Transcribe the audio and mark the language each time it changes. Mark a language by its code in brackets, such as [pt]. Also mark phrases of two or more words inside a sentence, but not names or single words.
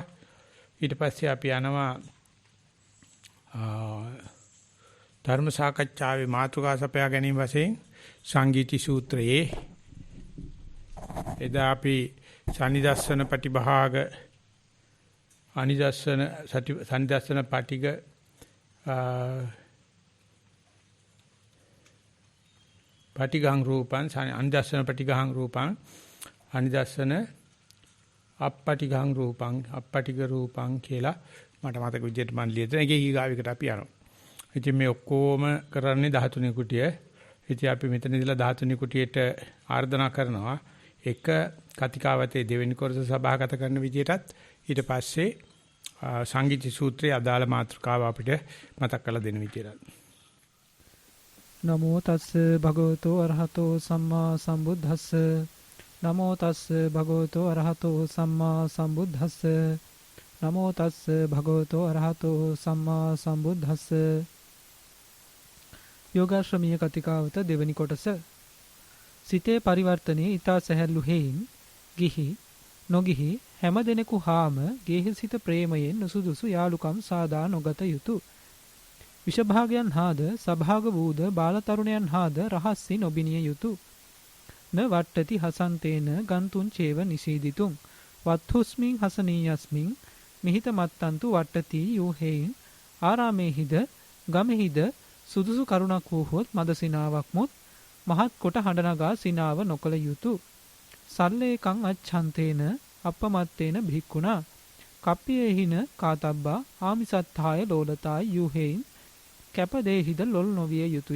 [si] ඊට පස්සේ අපි යනවා ධර්ම සාකච්ඡාවේ මාතෘකා සපයා ගැනීම වශයෙන් සංගීති සූත්‍රයේ එදා අපි [pi] සනිදස්සන ප්‍රතිභාග අනිදස්සන සනිදස්සන පාටික පාටිගං රූපං අනිදස්සන පාටිගං රූපං අනිදස්සන අප්පටිගං රූපං අප්පටිග රූපං [si] කියලා මට මතක විදිහට මම ලියලා ඒකේ ඊගාවයකට අපි යනවා. ඉතින් මේ ඔක්කොම කරන්නේ 13 කුටිය. ඉතින් අපි මෙතන ඉඳලා 13 කුටියට ආර්දනා කරනවා එක කතිකාවතේ දෙවෙනි කොටස සභාගත කරන විදිහටත් ඊට පස්සේ සංගීති සූත්‍රයේ අදාළ මාතෘකාව අපිට මතක් කරලා දෙන විදිහට. [pi] නමෝ තස්ස භගවතෝ අරහතෝ සම්මා සම්බුද්දස්ස නමෝ තස්ස භගවතෝ අරහතෝ සම්මා සම්බුද්දස්ස නමෝ තස්ස භගවතෝ අරහතෝ සම්මා සම්බුද්දස්ස. [si] යෝගාශ්‍රමීය කතිකාවත දෙවෙනි කොටස. සිතේ පරිවර්තනයේ ඊතා සැහැල්ලු හේයින් ගිහි නොගිහි හැම දෙනෙකු හාම ගේහසිත ප්‍රේමයෙන් නුසුදුසු යාලුකම් සාදා නොගත යුතු. විෂභාගයන් හාද සභාග වූද බාලතරුණයන් හාද රහස්සි නොබිනිය යුතු. [pi] න වට්ටති හසන්තේන ගන්තුන් චේව නිසීදිතුම් වත්හුස්මින් හසනීයස්මින් මිහිත මත්තන්තු වට්ටති [si] යූහෙයින් ආරාමේහිද ගමෙහිද සුදුසු කරුණක් වූහොත් මදසිනාවක් මුත් මහත් කොට හඬනගා සිනාව නොකළ යුතු. සල්ලේකං අච්ඡන්තේන අපමත්තේන භික්ඛුනා කප්පියේහින කාතබ්බා ආමිසත්තාය ලෝලතාය යූහෙයින් කැපදේහිද ලොල් නොවිය යුතුය.